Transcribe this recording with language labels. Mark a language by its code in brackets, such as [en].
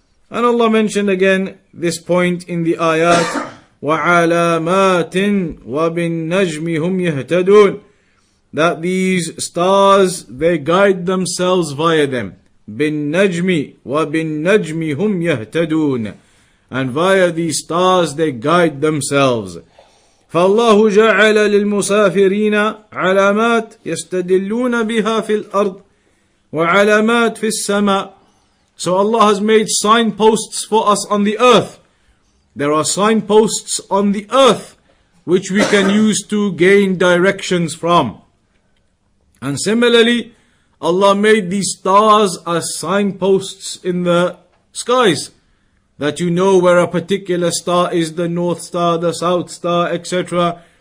[en] And Allah mentioned again this point in the ayat, [ar] وَعَلَامَاتٍ وَبِالنَّجْمِ هُمْ يَهْتَدُونَ, [en] that these stars, they guide themselves via them. [ar] بِالنَّجْمِ وَبِالنَّجْمِ هُمْ يَهْتَدُونَ, [en] and via these stars they guide themselves. [ar] فالله جعل للمسافرين علامات يستدلون بها في الأرض وعلامات في السماء. [en] So Allah has made signposts for us on the earth. There are signposts on the earth which we can use to gain directions from. And similarly, Allah made these stars as signposts in the skies, that you know where a particular star is, the north star, the south star, etc.